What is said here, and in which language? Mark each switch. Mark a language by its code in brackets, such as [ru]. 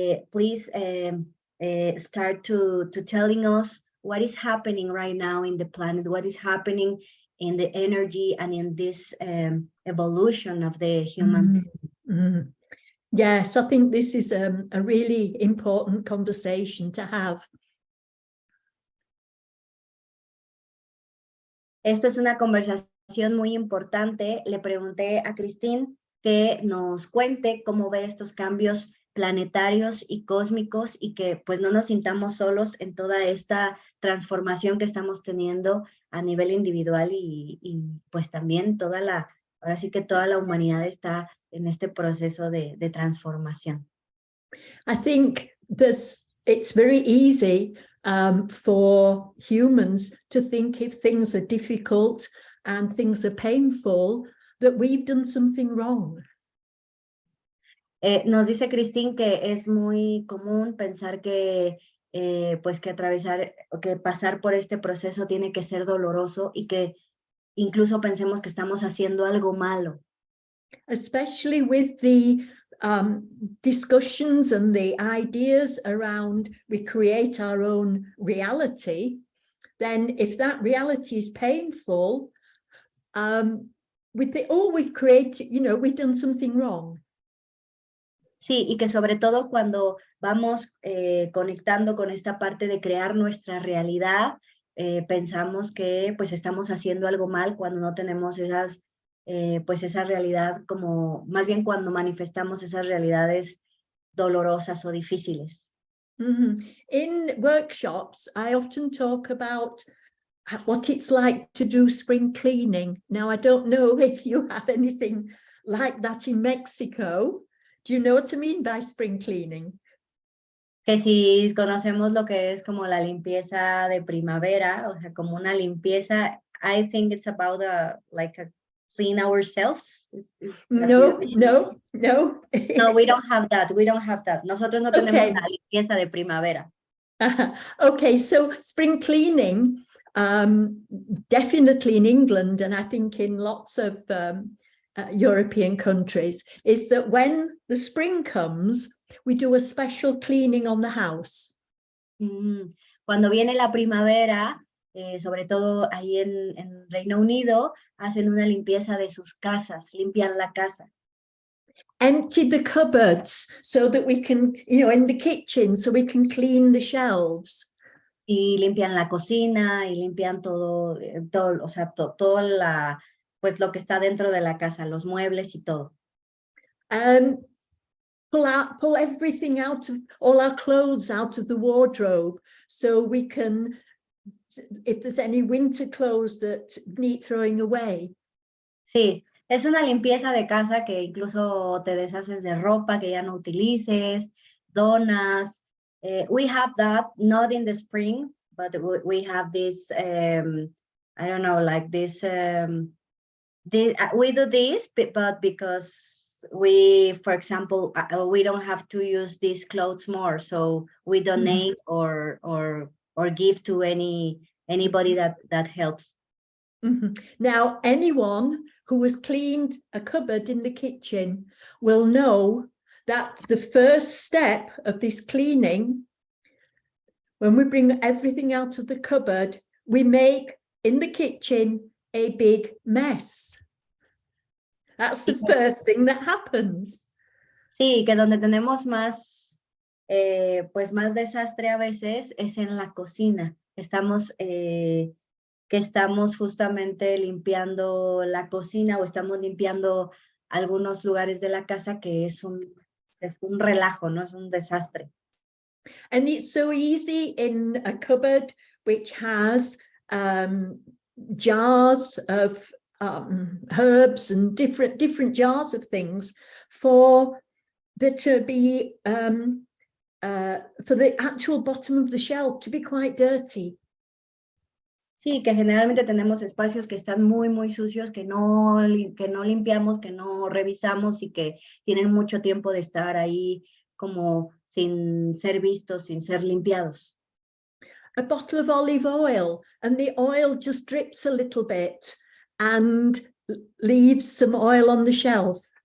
[en] Please start to telling us what is happening right now in the planet, what is happening in the energy and in this evolution of the human. Yes, I think this is a really important conversation to have. [es] Esto es una conversación muy importante. Le pregunté a Christine que nos cuente cómo ve estos cambios planetarios y cósmicos y que pues no nos sintamos solos en toda esta transformación que estamos teniendo a nivel individual y pues también toda la ahora sí que toda la humanidad está en este proceso de transformación. [en] I think it's very easy for humans to think if things are difficult and things are painful, that we've done something wrong. [es] Nos dice Christine que es muy común pensar que, pues que que pasar por este proceso tiene que ser doloroso y que incluso pensemos que estamos haciendo algo malo. [en] Especially with the discussions and the ideas around we create our own reality, then if that reality is painful, we think, oh, we've created, we've done something wrong. [es] Sí, y que sobre todo cuando vamos conectando con esta parte de crear nuestra realidad, pensamos que pues estamos haciendo algo mal cuando no tenemos pues esa realidad, como más bien cuando manifestamos esas realidades dolorosas o difíciles. Mm-hmm. [en] In workshops, I often talk about what it's like to do spring cleaning. Now, I don't know if you have anything like that in Mexico. Do you know what I mean by spring cleaning? [es] Que si conocemos lo que es como la limpieza de primavera, o sea, como una limpieza, [en] I think it's about like a clean ourselves. No. No, we don't have that. We don't have that. [es] Nosotros no tenemos [en] Okay. [es] la limpieza de primavera. [en] Okay, so spring cleaning, definitely in England, and I think in lots of European countries, is that when the spring comes, we do a special cleaning on the house. [es] Cuando viene la primavera, sobre todo ahí en Reino Unido, hacen una limpieza de sus casas, limpian la casa. [en] Empty the cupboards so that we can, in the kitchen, so we can clean the shelves. [es] Y limpian la cocina y limpian todo, o sea, todo pues lo que está dentro de la casa, los muebles y todo. [en] Pull everything out of all our clothes out of the wardrobe so we can, if there's any winter clothes that need throwing away. [es] Sí, es una limpieza de casa que incluso te deshaces de ropa que ya no utilices, donas. [en] We have that, not in the spring, but we have this, I don't know, like this, we do this, but because we, for example, we don't have to use these clothes more, so we donate or give to anybody that helps. Now, anyone who has cleaned a cupboard in the kitchen will know that the first step of this cleaning, when we bring everything out of the cupboard, we make in the kitchen a big mess. That's the first thing that happens. [es] Sí, que donde tenemos más, pues más desastre a veces es en la cocina. Que estamos justamente limpiando la cocina o estamos limpiando algunos lugares de la casa que es un relajo, ¿no? Es un desastre. [en] And it's so easy in a cupboard which has jars of herbs and different jars of things for there to be for the actual bottom of the shelf to be quite dirty. [es] Sí, que generalmente tenemos espacios que están muy, muy sucios, que no limpiamos, que no revisamos y que tienen mucho tiempo de estar ahí como sin ser vistos, sin ser limpiados. [en] A bottle of olive oil, and the oil just drips a little bit and leaves some oil on the shelf.